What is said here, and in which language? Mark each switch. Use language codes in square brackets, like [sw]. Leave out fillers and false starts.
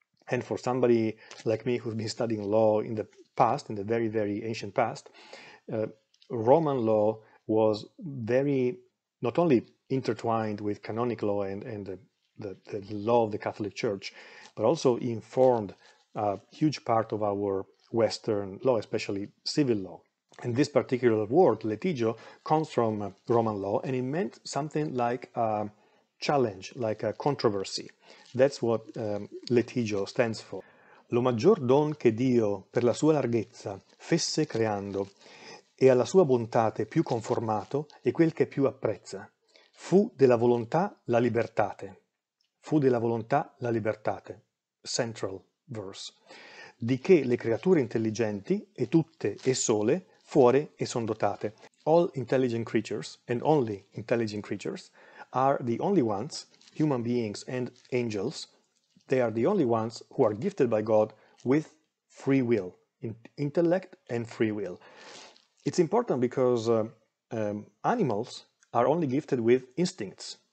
[en] And for somebody like me who's been studying law in the past, in the very, very ancient past, Roman law was very, not only intertwined with canonic law and the law of the Catholic Church, but also informed a huge part of our Western law, especially civil law. And this particular word, litigio, comes from Roman law, and it meant something like a challenge, like a controversy. That's what litigio stands for. [it] Lo maggior don che Dio per la sua larghezza fesse creando e alla sua bontate più conformato e quel che più apprezza. Fu della volontà la libertate. Fu della volontà la libertate. [en] Central verse. [it] Di che le creature intelligenti, e tutte e sole, fuori e son dotate. [en] All intelligent creatures, and only intelligent creatures, are the only ones, human beings and angels, they are the only ones who are gifted by God with free will, intellect and free will. It's important because animals are only gifted with instincts.